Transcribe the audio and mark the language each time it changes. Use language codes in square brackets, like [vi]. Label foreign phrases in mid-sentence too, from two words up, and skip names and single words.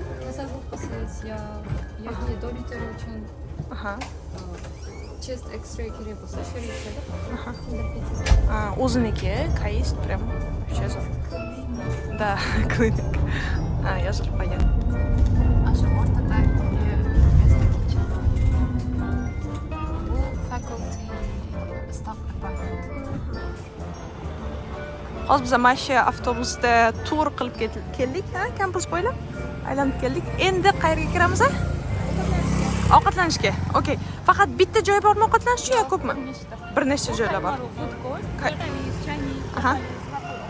[uz] Tasavvur qilsangiz yoki dormitoriy uchun [en] chest X-ray [uz] kerak bo'lsa, shu yerga O'ziniki KAIST [ru] прям вообще [uz] zo'r. Да, klinik. Yozilib qolgan. Shu o'rtada bu [en] faculty staff apartment. [uz] Hozir biz mana shu avtobusda tur qilib keldik, kampus bo'ylab aylanib keldik. Endi qayerga kiramiz? Ovqatlanishga. Okey. Faqat bitta joy bormi ovqatlanish uchun yo ko'pmi? Bir nechta joylar bor. Aha.